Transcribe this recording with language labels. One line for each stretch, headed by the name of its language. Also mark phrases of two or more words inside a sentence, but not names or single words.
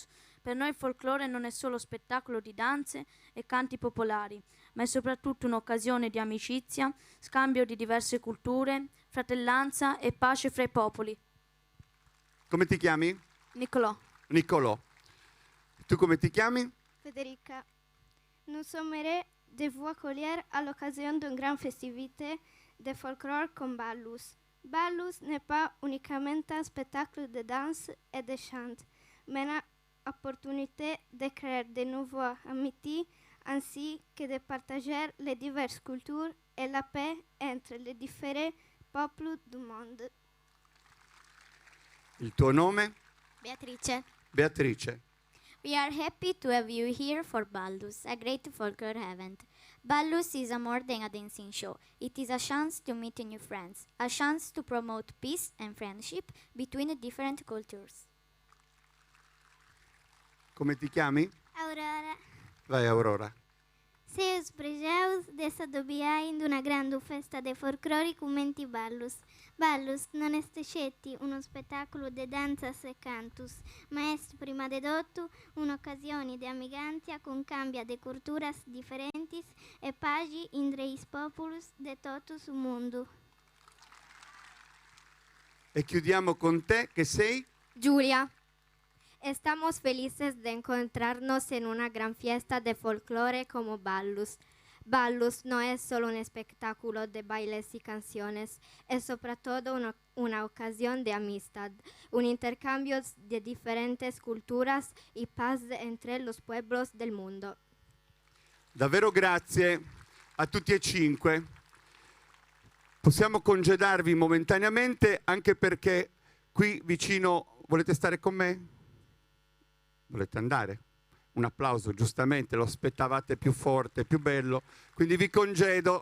Italian: Per noi il folklore non è solo spettacolo di danze e canti popolari, ma è soprattutto un'occasione di amicizia, scambio di diverse culture, fratellanza e pace fra i popoli. Come ti chiami? Nicolò. Nicolò. Tu come ti chiami? Federica.
French: Nous sommes de vous accueillir à l'occasion d'une grande festivité de folklore comme Ballus. Ballus n'est pas uniquement un spectacle de danse et de chant, mais une opportunité de créer de nouvelles amitiés ainsi que de partager les diverses cultures et la paix entre les différents peuples du monde.
Italian: Il tuo nome? Beatrice. Beatrice.
English: We are happy to have you here for Ballus, a great folklore event. Ballus is a more than a dancing show. It is a chance to meet new friends, a chance to promote peace and friendship between different cultures.
Italian: Come ti chiami? Aurora. Vai Aurora.
Sardinian: Seus prejaus dessa dobia in una grande festa de folklore commenti Ballus. Ballus non è scetti uno spettacolo de danzas e cantus, ma è prima de tutto un'occasione di amiganza con cambia de culturas differentes e pagi entre i populus de todo su mondo.
Italian: E chiudiamo con te, che sei? Giulia.
Spanish: Estamos felices de encontrarnos en una gran fiesta de folclore como Ballus. Ballus no es solo un espectáculo de bailes y canciones, es sobre todo una ocasión de amistad, un intercambio de diferentes culturas y paz entre los pueblos del mundo.
Italian: Davvero grazie a tutti e cinque. Possiamo congedarvi momentaneamente anche perché qui vicino volete stare con me? Volete andare? Un applauso, giustamente, lo aspettavate più forte, più bello, quindi vi congedo.